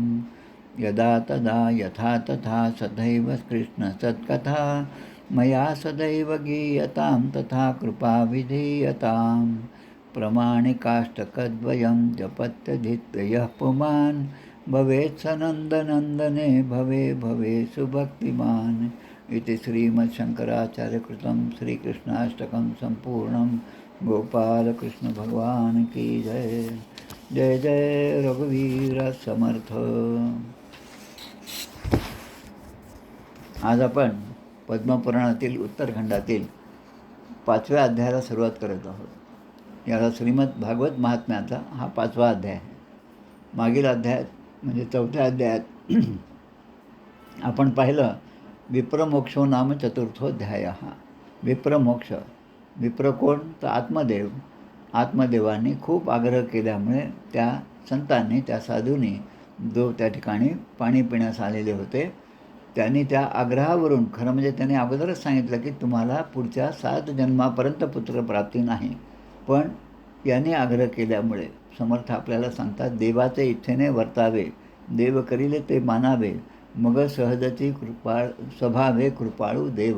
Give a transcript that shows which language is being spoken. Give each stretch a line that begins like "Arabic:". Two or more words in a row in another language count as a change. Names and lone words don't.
Sanskrit: यदा तदा यथा तथा सदैव कृष्णसत्कथा, मया सदैव गीयतां तथा कृपा विधीयतां. प्रमाणिकाष्टकद्वयं जपत्यधित्ययः पुमान्, भवेत् स नन्दनन्दने भवे भवे सुभक्तिमान्. इति श्रीमद्शङ्कराचार्यकृतं श्रीकृष्णाष्टकं सम्पूर्णं.
Hindi: गोपाल कृष्ण भगवान की जय.
Marathi: जय जय रघुवीर समर्थ. आज आपण पद्मपुराणातील उत्तरखंडातील 5व्या अध्यायाला सुरुवात करत आहोत. याला श्रीमद भागवत महात्म्याचा हा 5वा अध्याय आहे. मागील अध्यायात म्हणजे 4थ्या अध्यायात आपण पाहिलं
Sanskrit: विप्रमोक्षो नाम चतुर्थोध्याय.
Marathi: विप्रमोक्ष. विप्र कोण? तर आत्मदेव. आत्मदेवांनी खूप आग्रह केल्यामुळे त्या संतांनी, त्या साधूंनी जो त्या ठिकाणी पाणी पिण्यास आलेले होते, त्यांनी त्या आग्रहावरून, खरं म्हणजे त्यांनी अगोदरच सांगितलं की तुम्हाला पुढच्या 7 जन्मापर्यंत पुत्रप्राप्ती नाही, पण यांनी आग्रह केल्यामुळे समर्थ आपल्याला सांगतात देवाचे इच्छेने वर्तावे, देव करिले ते मानावे, मग सहजची स्वभावे कृपाळू देव.